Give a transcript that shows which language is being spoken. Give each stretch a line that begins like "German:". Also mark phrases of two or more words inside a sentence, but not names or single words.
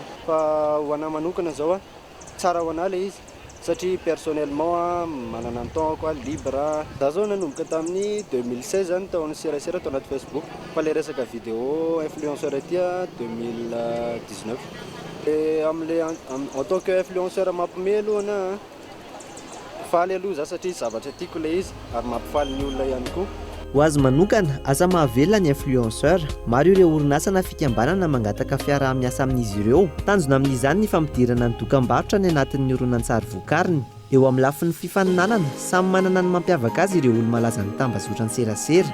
Malagasy: fa ho anahy manokana zao tsara ho anahy le izy satria personnellement manana ny temps koa libre za zao nanomboka tamin'ny 2016 zany taon'ny serasera tao anaty Facebook fa le resaka vidéo influenceur etya 2019 et am'le
French: en tant que influenceur
Malagasy: mampime alohana faly aloha za satria zavatra tiako le izy ary mampifaly ny olona ihany koa ho azy manokana asa mahavelona ny influenceur maro ireo orinasa na fikambanana mangataka fiaraha-miasa amin'izy ireo tanjona amin'izany ny fampidirana ny dokam-barotra ny anatin'ny horonan-tsary vokariny eo amin'ny lafin'ny fifaninanana samy manana ny mampiavaka azy ireo olo-malaza ny tambazotra ny serasera